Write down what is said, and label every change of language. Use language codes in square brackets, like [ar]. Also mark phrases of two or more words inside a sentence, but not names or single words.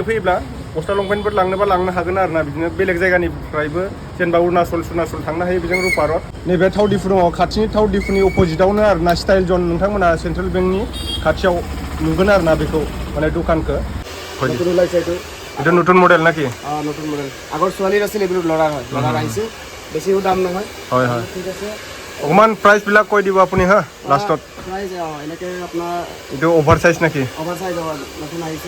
[brx] फैयोब्ला गस्ला लंपेन्टफोर लांनोबा लांनो हागोन आरोना बिदिनो बेलेग जायगानिफ्रायबो जेनेबा अरुणाचल थांनो हायो बेजों रुपारत नैबे थाव दिफु दङ खाथिनि थाव दिफुनि अपोजिटावनो आरोना स्टाइल जन नोंथांमोना सेन्ट्रेल बेंकनि खाथियाव नुगोन आरोना बेखौ माने दखानखौ [as] এইটো নতুন মডেল নাকি নতুন মডেল আগৰ ছোৱালীৰ আছিল এইবোৰ ল'ৰাৰ হয় ল'ৰাৰ আহিছে বেছিও দাম নহয় হয় ঠিক আছে অকমান প্ৰাইচ বিলাক কৈ দিব আপুনি হা লাষ্টত প্ৰাইচ এনেকে আপোনাৰ এইটো অভাৰ সাইজ নাকি অভাৰ সাইজ নতুন আহিছে